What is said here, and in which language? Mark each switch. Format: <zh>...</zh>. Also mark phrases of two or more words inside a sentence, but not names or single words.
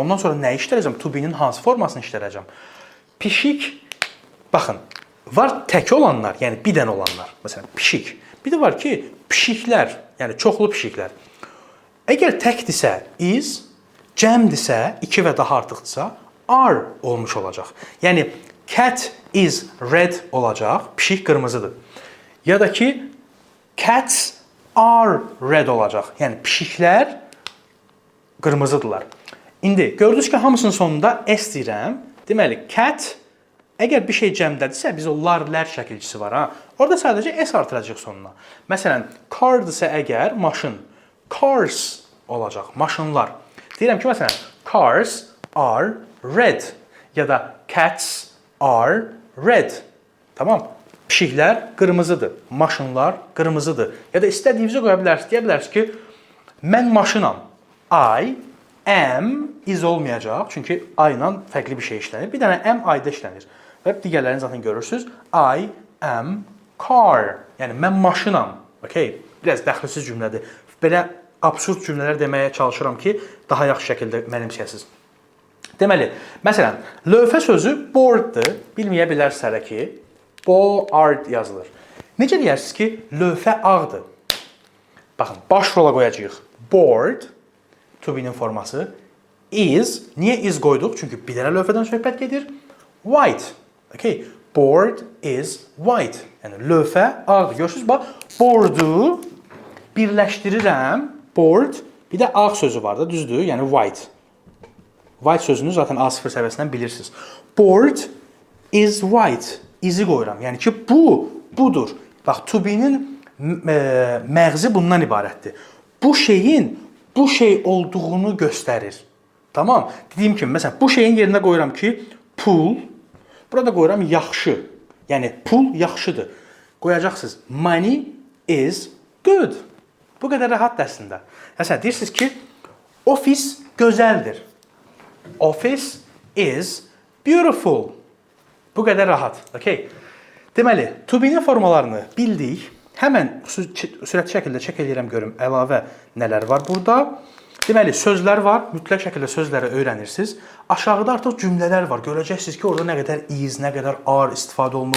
<az>Ondan sonra nə işləyəcəm?</az> <en>To be-nin</en> <az>hansı formasını işləyəcəm? Pişik, baxın, var tək olanlar, yəni bir dənə olanlar. Məsələn, pişik. Bir də var ki, pişiklər, yəni çoxlu pişiklər. Əgər təkdirsə is, cəmdirsə, 2 və daha artıqdırsa, are olmuş olacaq. Yəni,</az> <en>cat is red</en> <az>olacaq, pişik qırmızıdır. Ya da ki,</az> <en>cats are red olacaq.</en> <az>Yəni, pişiklər qırmızıdırlar. İndi, gördünüz ki, hamısının sonunda s deyirəm. Deməli, cat, əgər bir şey cəmdədirsə, biz o lar-lər şəkilçisi var. Orada sadəcə s artıracaq sonuna. Məsələn, car-dırsa əgər, maşın, cars olacaq, maşınlar. Deyirəm ki, məsələn,</az> <en>cars are red</en> <az>ya da</az> <en>cats are red.</en> <az>Tamam. Pişiklər qırmızıdır, maşınlar qırmızıdır. Ya da istədiyinizi qoya bilərsiniz. Deyə bilərsiniz ki, mən maşınam.</az> <en>I am is olmayacaq.</en> <az>Çünki I ilə fərqli bir şey işlənir. Bir dənə</az> <en>am I-də</en> <az>işlənir. Və digərlərini zaten görürsünüz.</az> <en>I am car.</en> <az>Yəni, mən maşınam. Okay. Biraz dəxilsiz cümlədir. Belə absurd cümlələr deməyə çalışıram ki, daha yaxşı şəkildə mənimsəyəsiniz. Deməli, məsələn, lövhə sözü boarddır. Bilməyə bilərsiniz ki, board yazılır. Necə deyirsiniz ki, lövhə ağdır? Baxın, baş rola qoyacağıq. Board,</az> <en>to be-nin</en> <az>forması. Is, niyə is qoyduq? Çünki bir dənə lövhədən söhbət gedir.</az> <en>White, okay. Board is white.</en> <az>Yəni, lövhə ağdır. Görürsünüz, bax, boardu birləşdirirəm. Board, bir də ağ sözü var da, düzdür? Yəni white. White sözünü zaten A0 səviyyəsindən bilirsiniz.</az> <en>Board is white.</en> <az>İzi qoyuram. Yəni ki, budur. Bax,</az> <en>to be-nin</en> <az>məğzi bundan ibarətdir. Bu şeyin bu şey olduğunu göstərir. Tamam? Dediyim kimi, məsələn, bu şeyin yerinə qoyuram ki, pul. Burada qoyuram yaxşı. Yəni, pul yaxşıdır. Qoyacaqsınız,</az> <en>money is good.</en> <az>Bu qədər rahat əslində. Məsələn, deyirsiniz ki, ofis gözəldir.</az> <en>Office is beautiful.</en> <az>Bu qədər rahat. Okay. Deməli,</az> <en>to be-nin</en> <az>formalarını bildik. Həmən sürətli şəkildə çək edirəm görüm əlavə nələr var burada. Deməli, sözlər var. Mütləq şəkildə sözləri öyrənirsiniz. Aşağıda artıq cümlələr var. Görəcəksiniz ki, orada nə qədər is, nə qədər are istifadə olunub.</az>